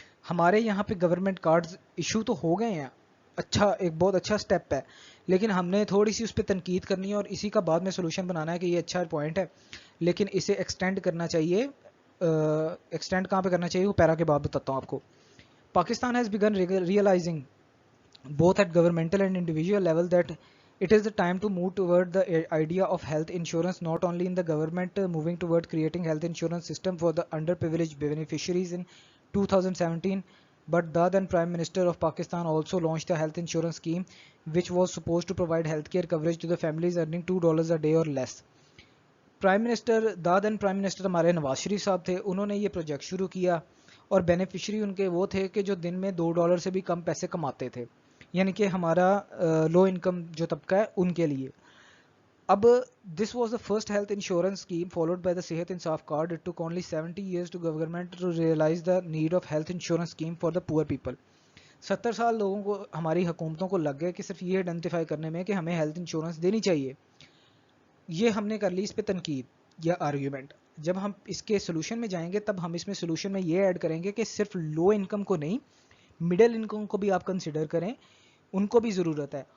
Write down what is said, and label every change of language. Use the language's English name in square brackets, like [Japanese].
[Urdu] ہمارے یہاں پہ گورنمنٹ کارڈز ایشو تو ہو گئے ہیں, اچھا ایک بہت اچھا سٹیپ ہے, لیکن ہم نے تھوڑی سی اس پہ تنقید کرنی ہے اور اسی کا بعد میں سولوشن بنانا ہے کہ یہ اچھا پوائنٹ ہے, لیکن اسے ایکسٹینڈ کرنا چاہیے. ایکسٹینڈ کہاں پہ کرنا چاہیے وہ پیرا کے بعد بتاتا ہوں آپ کو. [English] Pakistan has begun realising both at governmental and individual level that it is the time to move toward the idea of health insurance, not only in the government moving toward creating health insurance system for the underprivileged beneficiaries in 2017, but the then Prime Minister of Pakistan also launched a health insurance scheme which was supposed to provide healthcare coverage to the families earning $2 a day or less. Prime minister then prime minister [Urdu] ہمارے نواز شریف صاحب تھے, انہوں نے یہ project شروع کیا اور beneficiary ان کے وہ تھے کہ جو دن میں $2 سے بھی کم پیسے کماتے تھے, یعنی کہ ہمارا لو انکم جو طبقہ ہے ان کے لیے. [English] اب this was the first health insurance scheme followed by the Sehat Insaf card. It took only 70 years to government to realize the need of health insurance scheme for the poor people. [Urdu] 70 سال لوگوں کو ہماری حکومتوں کو لگ گئے کہ صرف یہ آئیڈینٹیفائی کرنے میں کہ ہمیں ہیلتھ انشورنس دینی چاہیے. یہ ہم نے کر لی اس پہ تنقید یا آرگیومنٹ. جب ہم اس کے سولوشن میں جائیں گے تب ہم اس میں سولوشن میں یہ ایڈ کریں گے کہ صرف لو انکم کو نہیں, مڈل انکم کو بھی آپ کنسیڈر کریں, ان کو بھی ضرورت ہے.